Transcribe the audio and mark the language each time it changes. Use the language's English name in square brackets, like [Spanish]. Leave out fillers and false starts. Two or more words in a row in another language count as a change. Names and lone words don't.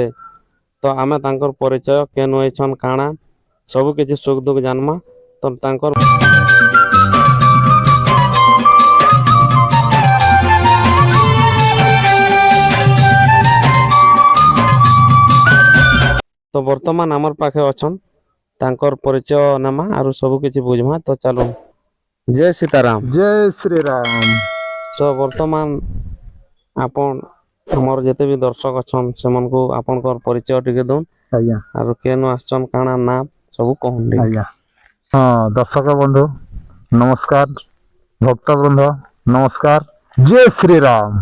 [Sengo] ତ ଆମେ ତାଙ୍କର ପରିଚୟ କେନ୍ ହେଇଛନ୍ କାଣା ସବୁ କିଛି ସୁଖ ଦୁଃଖ ଜାନମା ତ ତାଙ୍କର ତ ବର୍ତ୍ତମାନ ଆମର ପାଖେ ଅଛନ୍ ତାଙ୍କର ପରିଚୟ ନେମା ଆରୁ ସବୁ କିଛି ବୁଝମା ତ ଚାଲୁନ୍ ଜୟ ସୀତାରାମ। [Hindi] जय श्री राम। [Sengo] ତ ବର୍ତ୍ତମାନ ଆପଣ ଆମର ଯେତେ ବି ଦର୍ଶକ ଅଛନ୍ ସେମାନଙ୍କୁ ଆପଣଙ୍କର ପରିଚୟ ଟିକେ ଦଉନ୍ ଆଜ୍ଞା ଆରୁ କେନୁ ଆସିଛନ୍ କାଣା ନା ସବୁ କହୁନ୍ ଟିକେ। ଆଜ୍ଞା ହଁ ଦର୍ଶକ ବନ୍ଧୁ ନମସ୍କାର, ଭକ୍ତବୃନ୍ଦ ନମସ୍କାର, ଜୟ ଶ୍ରୀ ରାମ।